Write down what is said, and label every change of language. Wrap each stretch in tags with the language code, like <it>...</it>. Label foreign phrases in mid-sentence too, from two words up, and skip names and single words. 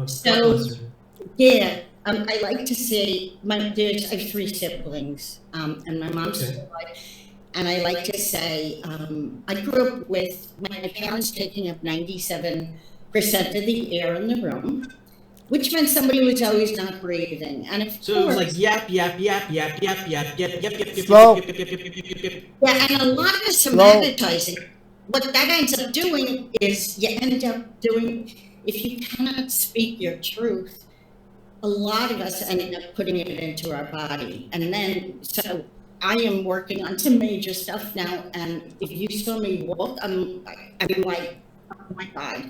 <en>So, yeah, I like to say, I have 3 siblings, and my mom's still alive. And I like to say, I grew up with my parents taking up 97% of the air in the room, which meant somebody was always not breathing. And of So course, it was like yap, yap, yap, yap, yap, yap, yap, yap, yap, yap, Slow. yap, yap, yap, yap, yap, yap, yap. yeah, and a lot of somatizing, what that ends up doing is if you cannot speak your truth, a lot of us end up putting it into our body. And then, so I am working on some major stuff now, and if you saw me walk, I'm like Oh my God.</en>